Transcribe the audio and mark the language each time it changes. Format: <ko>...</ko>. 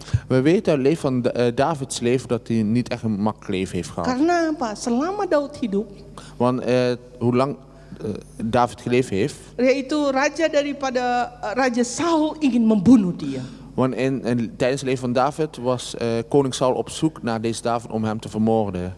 <nl>We weten uit het leven van Davids leven dat hij niet echt een makkelijk leven heeft gehad.</nl> <id>Karena apa? Selama Daud hidup,</id> <nl>Want hoe lang David geleefd heeft.</nl> <id>yaitu Raja Saul ingin membunuh dia.</id> <nl>Want tijdens het leven van David was koning Saul op zoek naar deze David om hem te vermoorden.</nl>